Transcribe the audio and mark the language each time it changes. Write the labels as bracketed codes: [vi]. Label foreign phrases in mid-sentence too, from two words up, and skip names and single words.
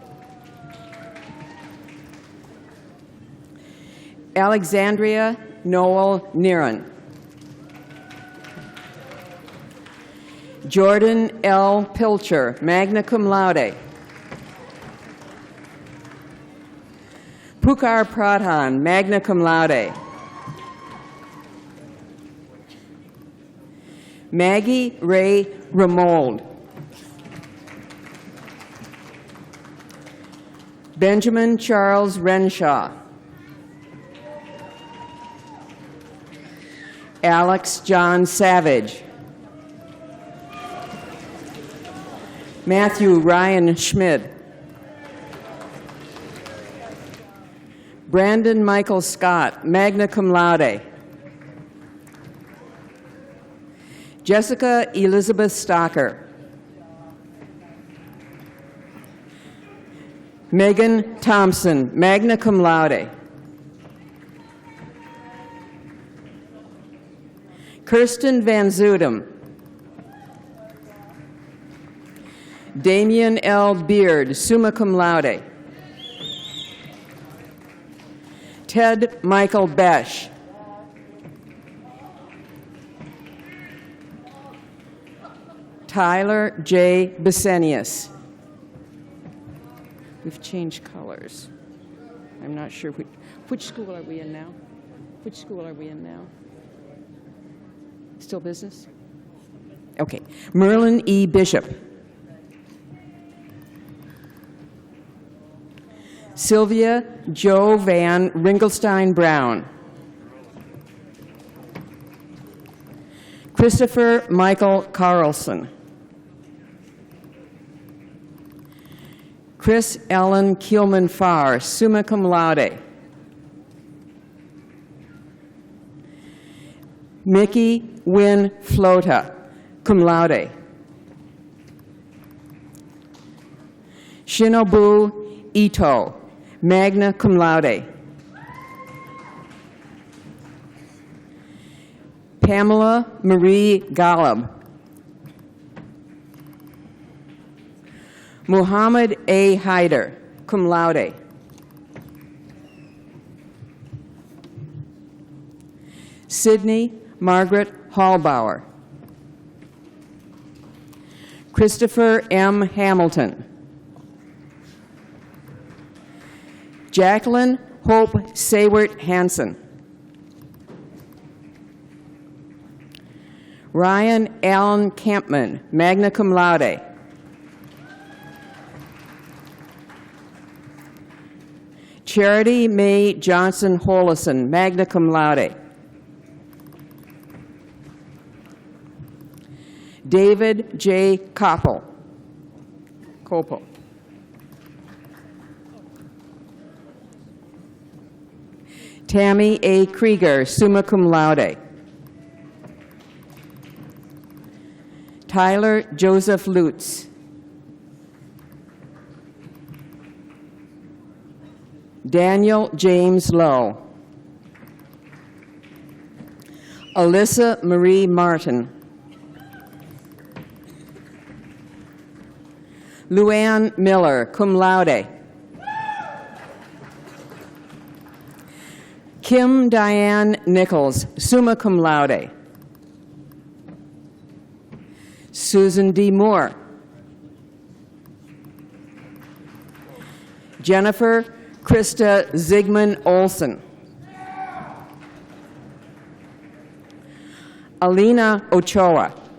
[en] Alexandria Noel Niren. Jordan L. Pilcher, [la] magna cum laude. [en] Pukar Pradhan, [la] magna cum laude. [en] Maggie Ray Ramold. Benjamin Charles Renshaw. Alex John Savage. Matthew Ryan Schmid. Brandon Michael Scott, [la] magna cum laude. [en] Jessica Elizabeth Stocker. Megan Thompson, [la] magna cum laude. [en] Kirsten Van Zudem. Damian L. Beard, [la] summa cum laude. [en] Ted Michael Besch. Tyler J. Besenius. We've changed colors. I'm not sure which school are we in now? Which school are we in now? Still business? Okay. Merlin E. Bishop. Sylvia Jo Van Ringelstein Brown. Christopher Michael Carlson. Chris Ellen Kielman Farr, [la] summa cum laude. [en] Mickey Wynn Flota, [la] cum laude. [en] Shinobu Ito, [la] magna cum laude. [en] Pamela Marie Golub. Muhammad A. Hyder, [la] cum laude. [en] Sydney Margaret Hallbauer. Christopher M. Hamilton. Jacqueline Hope Saywert Hansen. Ryan Allen Campman, [la] magna cum laude. [en] Charity Mae Johnson Holison, [la] magna cum laude. [en] David J. Koppel. Tammy A. Krieger, [la] summa cum laude. [en] Tyler Joseph Lutz. Daniel James Lowe. Alyssa Marie Martin. Luann Miller, [la] cum laude. [en] Kim Diane Nichols, [la] summa cum laude. [en] Susan D. Moore. Jennifer Krista Zygmunt Olson. Alina Ochoa.